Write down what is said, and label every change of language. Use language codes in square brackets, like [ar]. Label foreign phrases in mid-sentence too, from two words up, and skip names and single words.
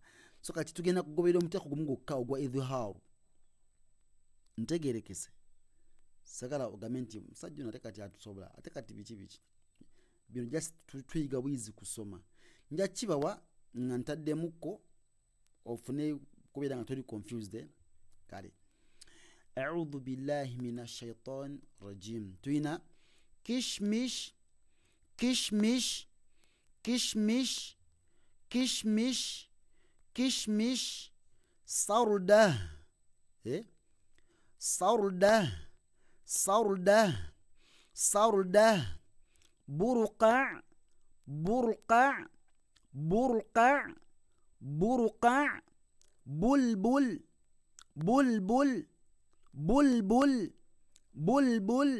[lg] So kati tugenda kugoberera omuteeko gumu gwokka ogwa idhihaaru, ntegerekese. Sagala ogambe nti musajja ono ate kati atusobola, ate kati biki bino just tuyiga bwizi kusoma. Nja kibawa nga ntaddemukko ofune kubeera nga toli confused. Kale, [ar] أعوذ بالله من الشيطان الرجيم. [lg] Tuyina [ur] kishmish sarda burqa bulbul